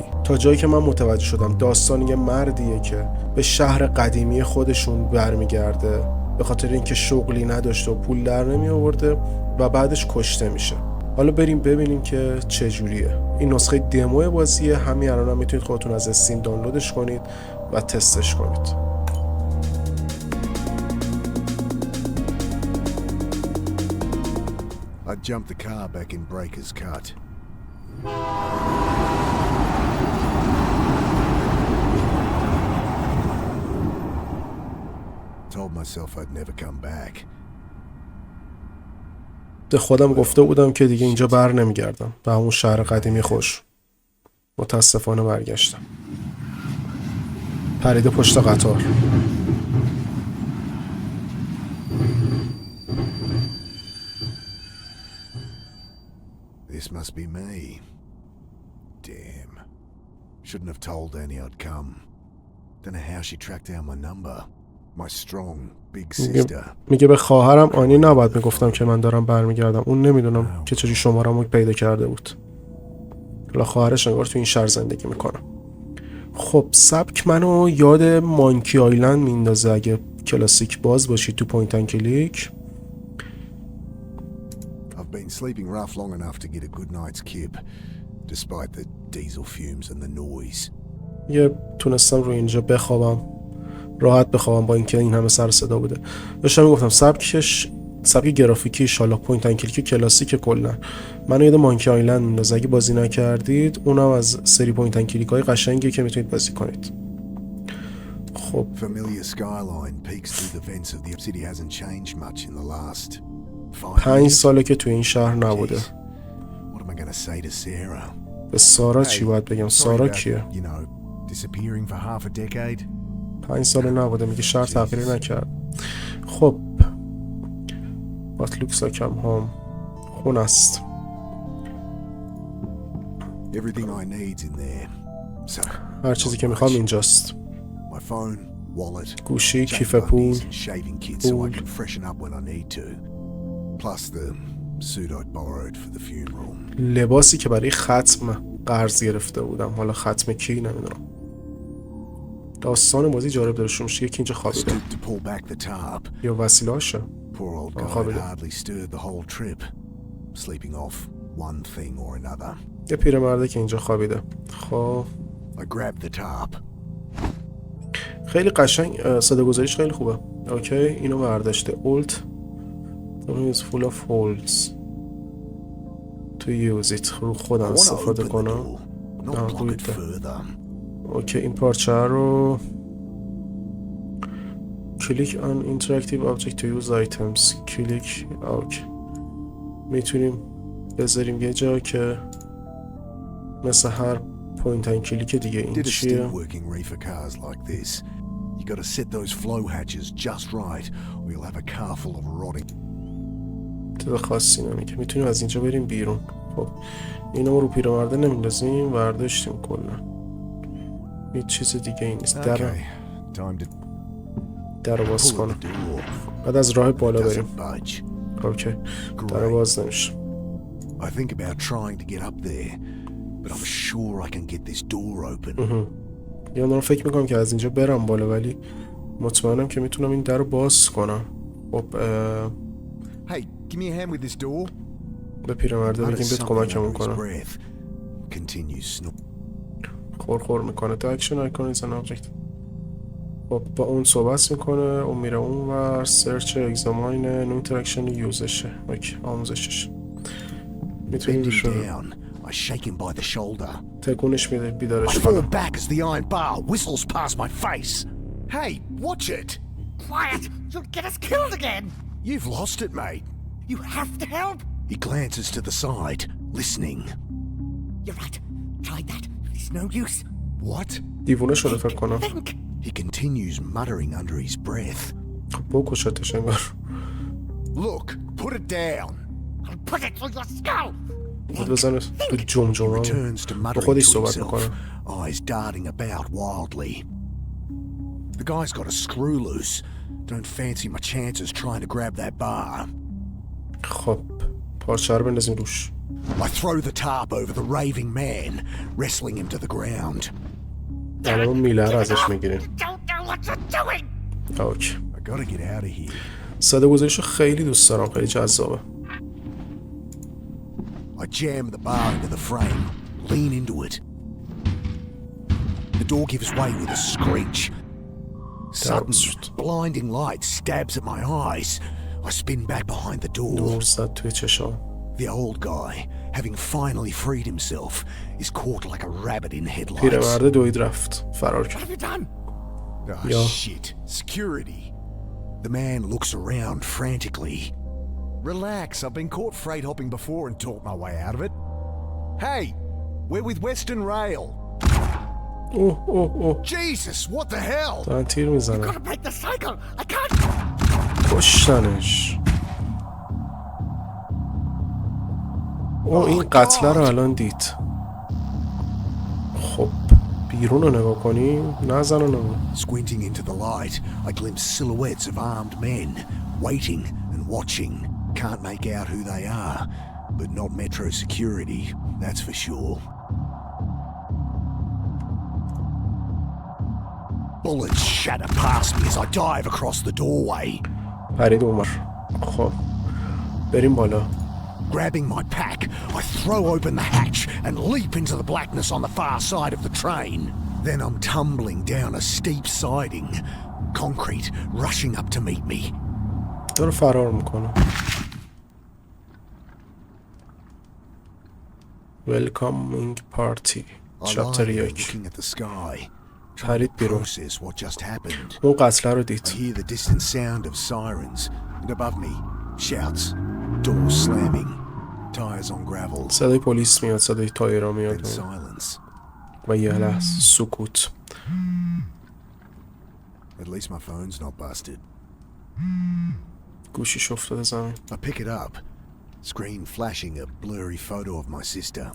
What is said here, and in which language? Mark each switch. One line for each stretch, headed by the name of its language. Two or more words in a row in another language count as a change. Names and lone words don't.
Persian: تا جایی که من متوجه شدم داستان یه مردیه که به شهر قدیمی خودشون برمیگرده به خاطر اینکه شغلی نداشته و پول در نمی آورده و بعدش کشته میشه. حالا بریم ببینیم که چجوریه. این نسخه دمو بازیه، همین الان هم میتونید خودتون از استیم دانلودش کنید و تستش کنید.
English: I jumped the car back in Breaker's Cut. Told myself I'd never come back.
Persian: به خودم گفته بودم که دیگه اینجا بر نمیگردم به همون شهر قدیمی خوش. متاسفانه برگشتم. پریده پشت قطار.
English: This must be me. Damn. Shouldn't have told Annie I'd come. Don't know how she tracked down my number. My strong, big sister.
Persian: میگه به خواهرم آنی نباید میگفتم که من دارم برمیگردم. اون نمیدونم که چجوری شماره‌مو پیدا کرده بود. حالا خواهرش انگار تو این شهر زندگی میکنه. خب سبک منو یاد مانکی آیلند میندازه اگه کلاسیک باز باشید تو
English: point and click. I've been sleeping rough long enough to get a good night's kip, despite the diesel fumes and the noise.
Persian: یه تونستم رو اینجا بخوابم، راحت بخوابم با اینکه این همه سر صدا بوده. داشتم میگفتم سبک گرافیکیش حالا
English: point and click
Persian: کلاسیک کلا منو یاد مانکی آیلند میندازه. اگه بازی نکردید اونم از سری
English: point and click
Persian: های قشنگیه که میتونید بازی کنید. خب
English: Familiar skyline peeks through the vents of the city hasn't changed much in the last
Persian: 5 ساله که تو این شهر نبوده.
English: What am I going to say to Sarah?
Persian: به سارا چی باید بگم؟ سارا کیه؟
English: You know, disappearing for half a decade.
Persian: 5 ساله نبوده، میگه شهر تغییر نکرد.
English: خب What looks like I'm home.
Persian: خونه است.
English: Everything I need's in there. So
Persian: هر چیزی که میخوام اینجاست.
English: my phone, wallet,
Persian: گوشی، کیف پول،
English: shaving kit so I can freshen up when I need to. Plus the suit I'd borrowed for the funeral.
Persian: لباسی که برای ختم قرض گرفته بودم. حالا ختم کی نمیدونم. داستان بازی جالب داره. شمشه یکی اینجا خوابیده یا وسیله هاشه.
English: Poor old guy had hardly stirred the whole trip, sleeping off one thing or another.
Persian: یه پیرمرده که اینجا خوابیده. خب
English: I grabbed the tarp.
Persian: خیلی قشنگ، صدا گذاریش خیلی خوبه. اوکی اینو برداشته.
English: Alt is full of holes to use it.
Persian: رو خودم استفاده کنم. اوکی این پارچه رو
English: click on interactive object to use items.
Persian: کلیک اوکی میتونیم بذاریم یه جا که مثل هر
English: point and click
Persian: دیگه. این چیه؟
English: You got to set those flow hatches just right or you'll have a car full of rotting.
Persian: چیز خاصی نمیگه. میتونیم از اینجا بریم بیرون. خب اینو رو پیرمرده نمیندازیم، برداشتیم کلا. هیچ چیز دیگه این نیست. در باز کنم. بعد از راه بالا بریم. اوکی در باز نمیشه.
English: I think about trying to get up there, but I'm sure I can get this door open.
Persian: یا من فکر میکنم که از اینجا برم بالا، ولی مطمئنم که میتونم این در رو باز کنم. خب
English: Hey, give me a hand with this door.
Persian: به پیرمرده بگیم بیاد کمکمون کنه. خور میکنه.
English: تا action icon is an object.
Persian: خب با اون صحبت میکنه، اون میره اون ور.
English: search examine no interaction یوزشه.
Persian: اوکی آموزشش. میتونیم بشه تکونش میده بیدارش کنه.
English: Hey, watch it. Quiet! You'll get us killed again! You've lost it, mate. You have to help! He glances to the side, listening. You're right. Tried that. It's no use. What?
Persian: دیوونه شده فکر کنم.
English: Think! He continues muttering under his breath.
Persian: خب بکشتش انگار.
English: Look, put it down. I'll put it through your skull!
Persian: بزنه تو جمجمه.
English: Returns to
Persian: با
English: muttering
Persian: خودش
English: to
Persian: صحبت
English: himself,
Persian: میکنه.
English: eyes darting about wildly. The guy's got a screw loose. Don't fancy my chances trying to grab that bar.
Persian: خب پارچه رو بندازیم روش.
English: I throw the tarp over the raving man, wrestling him to the ground.
Persian: الان میله رو ازش میگیریم.
English: You don't know what you're doing!
Persian: اوکی.
English: I gotta get out of here.
Persian: ساده گذاریشو خیلی دوست دارم، خیلی جذابه.
English: I jam the bar into the frame, lean into it. The door gives way with a screech. Sudden, blinding light stabs at my eyes. I spin back behind the door.
Persian: نور زد توی چشام.
English: The old guy, having finally freed himself, is caught like a rabbit in headlights.
Persian: پیرمرد دوید رفت. فرار
English: What
Persian: کرد.
English: have you done? Oh, Yeah. shit. Security. The man looks around frantically. Relax, I've been caught freight hopping before and talked my way out of it. Hey, we're with Western Rail.
Persian: اوه اوه اوه.
English: Jesus, what the hell?
Persian: دارن تیر میزنن.
English: Gotta break the cycle! I can't!
Persian: کشتنش. او این قتله رو الان دید. خب بیرون رو نگاه کنیم. نزن رو نگاه.
English: Squinting into the light, I glimpse silhouettes of armed men, waiting and watching. Can't make out who they are, but not Metro security, that's for sure. Bullets shatter past me as I dive across the doorway.
Persian: پرید عمر. خب بریم بالا.
English: Grabbing my pack, I throw open the hatch and leap into the blackness on the far side of the train. Then I'm tumbling down a steep siding, concrete rushing up to meet me.
Persian: داره فرار میکنه.
English: Welcoming party. I چپتر lie there 1. looking at the sky,
Persian: پرید بیرون.
English: process what just happened.
Persian: اون قتله رو
English: I
Persian: دید.
English: hear the distant sound of sirens, and above me, shouts, doors slamming, tires on gravel,
Persian: صدای پلیس میاد. صدای تایرا
English: then
Persian: میاد.
English: silence.
Persian: و یه لحظه سکوت.
English: At least my phone's not busted.
Persian: گوشیش افتاده زمین.
English: I pick it up, screen flashing a blurry photo of my sister.